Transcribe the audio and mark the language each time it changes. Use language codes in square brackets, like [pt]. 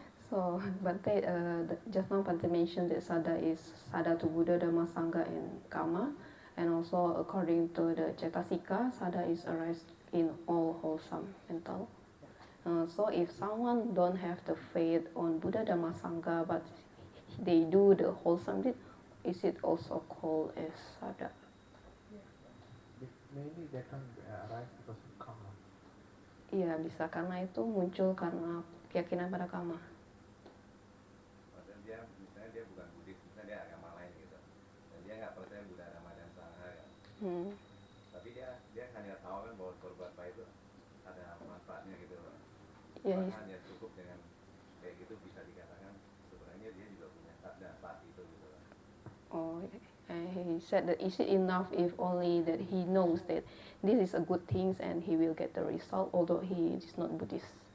[en] So Bante, just now Bante mentioned that Sada is Sada to Buddha, Dhamma, Sangha, and Karma, and also according to the Cetasika, Sada is arise in all wholesome mental. So if someone don't have the faith on Buddha, Dhamma, Sangha, but they do the wholesome deed, is it also called as Sada? Mainly that can arise because of karma. [id] Iya, bisa karena itu muncul karena keyakinan pada karma. maksudnya misalnya dia bukan Buddhis, misalnya dia agama lain gitu, dan dia nggak percaya Buddha, Dhamma, dan Sangha ya. Tapi dia hanya tahu kan bahwa berbuat baik itu ada manfaatnya gitu loh. Iya. Hanya cukup dengan kayak gitu bisa dikatakan sebenarnya dia juga punya sadar saat itu gitu loh. [en] Oh, he said that is it enough if only that he knows that this is a good thing and he will get the result, although he is not Buddhist.